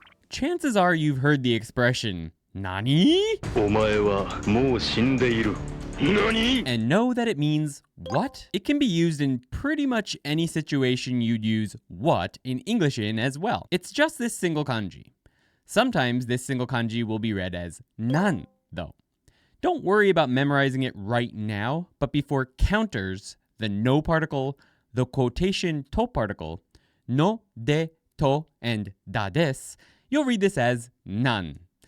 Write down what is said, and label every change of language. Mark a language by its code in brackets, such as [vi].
[en] Chances are you've heard the expression, 何? [ja] お前はもう死んでいる。何? [en] And know that it means what? It can be used in pretty much any situation you'd use what in English in as well. It's just this single kanji. Sometimes this single kanji will be read as nan, though. Don't worry about memorizing it right now, but before counters, the no particle, the quotation to particle, no, de, to, and da des, you'll read this as nan.